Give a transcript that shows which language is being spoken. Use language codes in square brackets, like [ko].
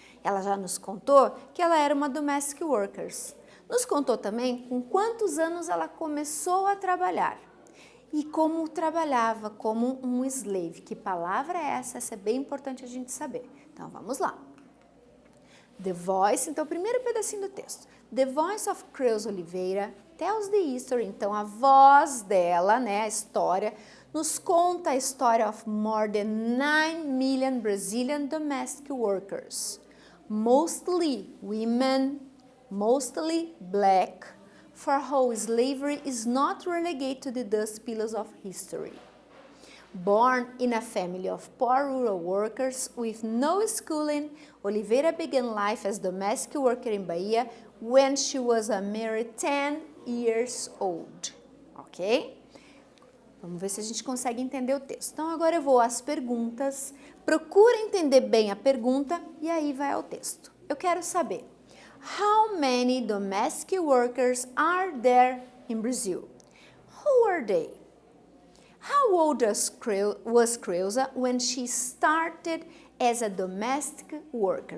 [pt] Ela já nos contou que ela era uma domestic worker. Nos contou também com quantos anos ela começou a trabalhar e como trabalhava como um slave. Que palavra é essa? Essa é bem importante a gente saber. Então, vamos lá. The Voice, então, o primeiro pedacinho do texto. [en] The Voice of Creuza Oliveira tells the history, [pt] então, a voz dela, né, a história, [en] nos conta a história of more than 9 million Brazilian domestic workers, mostly women, mostly black, for whom slavery is not relegated to the dust pillars of history. Born in a family of poor rural workers with no schooling, Oliveira began life as domestic worker in Bahia when she was a mere 10 years old. [pt] ok? Vamos ver se a gente consegue entender o texto. Então, agora eu vou às perguntas. Procura entender bem a pergunta e aí vai ao texto. Eu quero saber, [en] how many domestic workers are there in Brazil? Who are they? How old was Creuza when she started as a domestic worker?